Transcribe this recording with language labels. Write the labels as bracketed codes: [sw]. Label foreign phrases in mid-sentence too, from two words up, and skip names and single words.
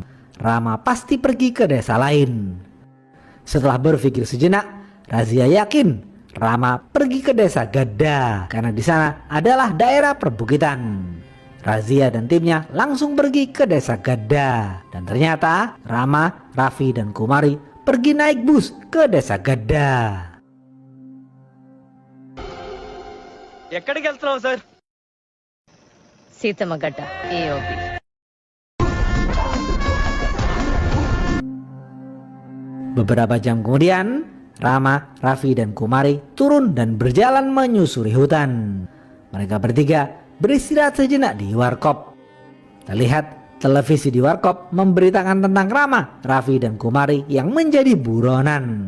[id] Rama pasti pergi ke desa lain. Setelah berpikir sejenak, Razia yakin Rama pergi ke desa Gadda karena di sana adalah daerah perbukitan. Razia dan timnya langsung pergi ke desa Gadda dan ternyata Rama, Raffi, dan Kumari pergi naik bus ke desa Gadda. [te] ఎక్కడికి వెళ్తున్నావు సార్ సీతమ్మగడ్డ ఏఓబి [id] Beberapa jam kemudian, Rama, Raffi, dan Kumari turun dan berjalan menyusuri hutan. Mereka bertiga beristirahat sejenak di warkop. Terlihat televisi di warkop memberitakan tentang Rama, Raffi, dan Kumari yang menjadi buronan.